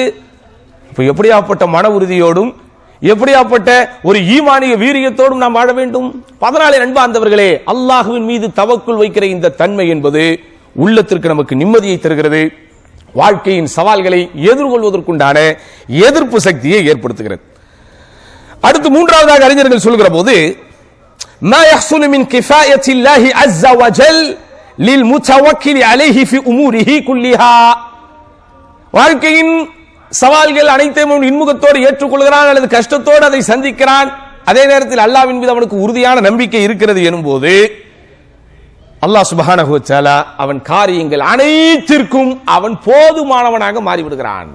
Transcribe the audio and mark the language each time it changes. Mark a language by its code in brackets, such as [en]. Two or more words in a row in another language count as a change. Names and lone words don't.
[ta] இப்ப எப்படியாப்பட்ட மன உறுதியோடும் எப்படியாப்பட்ட ஒரு ஈமானிய வீரியத்தோடும் நாம் வாழ வேண்டும். 14 அன்பார்ந்தவர்களே, அல்லாஹ்வின் மீது தவக்குல் வைக்கிற இந்த தன்மை என்பது உள்ளத்திற்கு நமக்கு நிம்மதியை தருகிறது. வாழ்க்கையின் சவால்களை எதிர்கொள்வதற்குண்டான எதிர்ப்பு சக்தியை ஏற்படுத்துகிறது. அடுத்து மூன்றாவதாக அறிஞர்கள் சொல்கிற போது [ar] ما يحصل من كفاية الله عز وجل للمتوكل عليه في أموره كلها. [ta] வாழ்க்கையின் சவால்கள் அனைத்தையும் இன்முகத்தோடு ஏற்றுக்கொள்கிறான் அல்லது கஷ்டத்தோடு அதை சந்திக்கிறான். அதே நேரத்தில் அல்லாஹ்வின் மீது அவனுக்கு உறுதியான நம்பிக்கை இருக்கிறது எனும்போது அல்லாஹ் சுப்ஹானஹு வ தஆலா அவன் காரியங்கள் அனைத்திற்கும் அவன் போதுமானவனாக மாறிவிடுகிறான்.